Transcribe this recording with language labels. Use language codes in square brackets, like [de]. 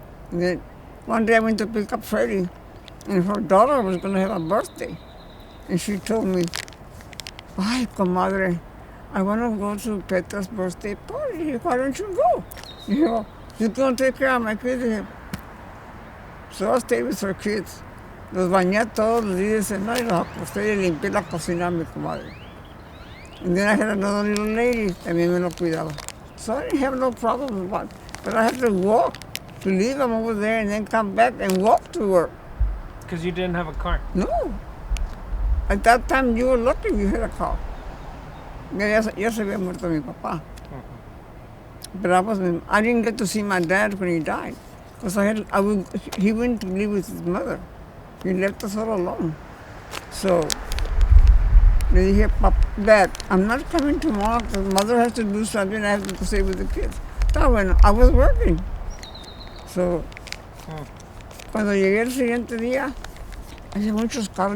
[en] And then one day I went to pick up Freddie, and her daughter was going to have a birthday. And she told me, ay, comadre, I want to go to Petra's birthday party. Why don't you go? You know, you're going to take care of my kids. So I stayed with her kids. [es] Los bañé todos los días y los acosté y limpié la cocina a mi comadre. [en] And then I had another little lady, [es] también me lo cuidaba. [en] So I didn't have no problem with it. But I had to walk to leave them over there and then come back and walk to work. Because you didn't have a car. No. At that time, you were lucky you had a car. [es] Ya se había muerto mi papá. [en] But I didn't get to see my dad when he died. Because he went to live with his mother. He left us all alone. So, [es] le dije, [en] Dad, I'm not coming tomorrow because mother has to do something. I have to stay with the kids. [es] Está bueno, [en] I was working. [es] So, cuando llegué el siguiente día, había muchos carros.